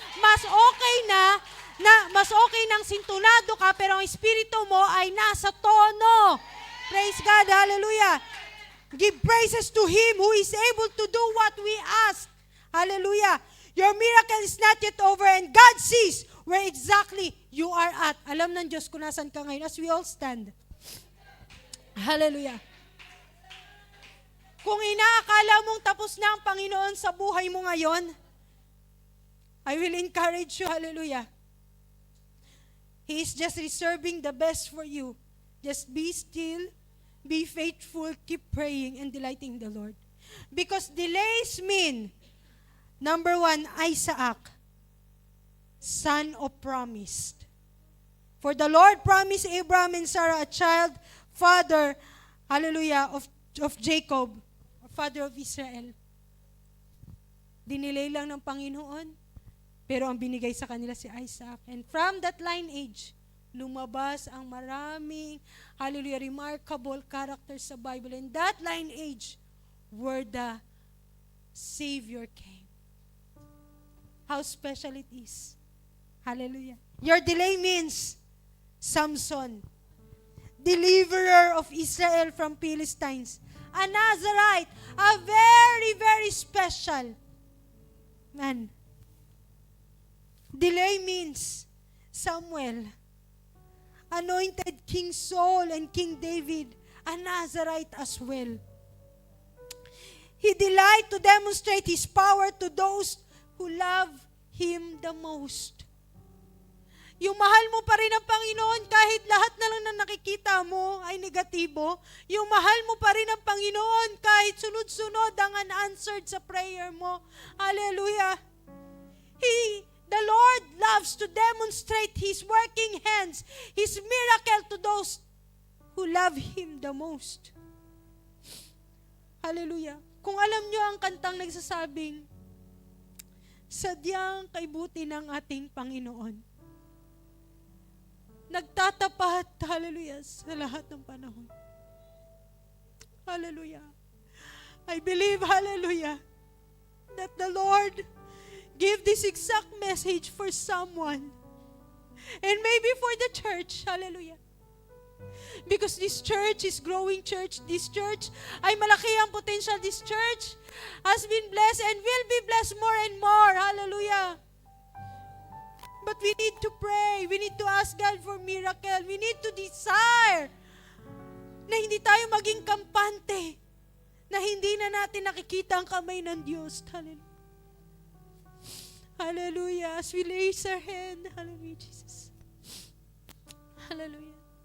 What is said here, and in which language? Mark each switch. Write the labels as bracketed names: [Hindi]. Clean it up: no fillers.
[Filipino] Mas okay nang sintonado ka, pero ang espiritu mo ay nasa tono. [English] Praise God. Hallelujah. Give praises to Him who is able to do what we ask. Hallelujah. Your miracle is not yet over and God sees where exactly you are at. [Filipino] Alam ng Diyos kung nasan ka ngayon [English] as we all stand. [Filipino] Hallelujah. Kung inaakala mong tapos na ang Panginoon sa buhay mo ngayon, [English] I will encourage you, [Filipino] hallelujah. [English] He is just reserving the best for you. Just be still, be faithful, keep praying and delighting the Lord. Because delays mean, number one, Isaac, son of promise. For the Lord promised Abraham and Sarah a child, father, hallelujah, of Jacob, father of Israel. [Filipino] Dinilay lang ng Panginoon, pero ang binigay sa kanila si Isaac. [English] And from that lineage, [Filipino] lumabas ang maraming, [English] hallelujah, remarkable characters sa Bible. And that lineage, where the Savior came. How special it is. Hallelujah. Your delay means Samson, deliverer of Israel from Philistines. A Nazarite, a very, very special man. Delay means Samuel, anointed King Saul and King David, a Nazarite as well. He delighted to demonstrate His power to those who love Him the most. [Filipino] Yung mahal mo pa rin ang Panginoon kahit lahat na lang na nakikita mo ay negatibo. Yung mahal mo pa rin ang Panginoon kahit sunod-sunod ang unanswered sa prayer mo. Hallelujah. [English] The Lord loves to demonstrate His working hands, His miracle to those who love Him the most. Hallelujah. [Filipino] Kung alam nyo ang kantang nagsasabing, sadyang kaibuti ng ating Panginoon. Nagtatapat, hallelujah, sa lahat ng panahon. [English] Hallelujah. I believe, hallelujah, that the Lord give this exact message for someone. And maybe for the church, hallelujah. Because this church is growing church. This church [Filipino] ay malaki ang potential. [English] This church has been blessed and will be blessed more and more. Hallelujah. But we need to pray. We need to ask God for miracle. We need to desire [Filipino] na hindi tayo maging kampante, na hindi na natin nakikita ang kamay ng Diyos. [English] Hallelujah. Hallelujah. As we raise our hand, hallelujah, Jesus. Hallelujah.